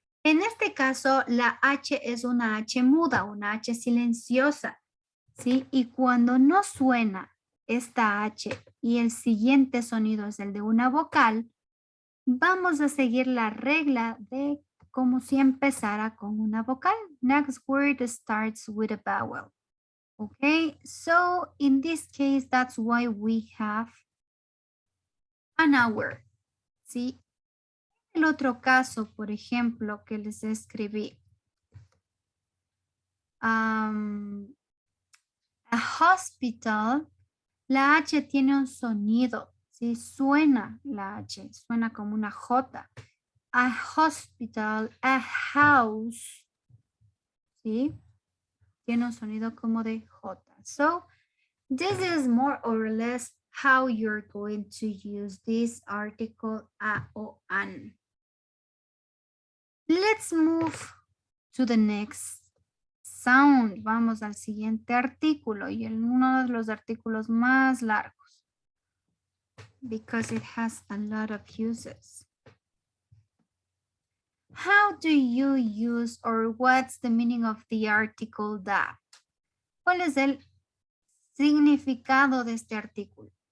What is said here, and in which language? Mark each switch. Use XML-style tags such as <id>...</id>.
<es>En este caso, la H es una H muda, una H silenciosa, ¿sí? Y cuando no suena esta H y el siguiente sonido es el de una vocal, vamos a seguir la regla de como si empezara con una vocal.</es> <en>Next word starts with a vowel. Okay, so in this case, that's why we have an hour,</en> <es>¿sí? El otro caso, por ejemplo, que les escribí. A hospital, la H tiene un sonido, ¿sí? Suena la H, suena como una J. A hospital, a house, ¿sí? Tiene un sonido como de J.</es> <en>So, this is more or less how you're going to use this article a o an. Let's move to the next sound.</en> <es>Vamos al siguiente artículo y uno de los artículos más largos</es> <en>because it has a lot of uses. How do you use or what's the meaning of the article that?</en> <es>¿Cuál es el significado de este artículo?</es>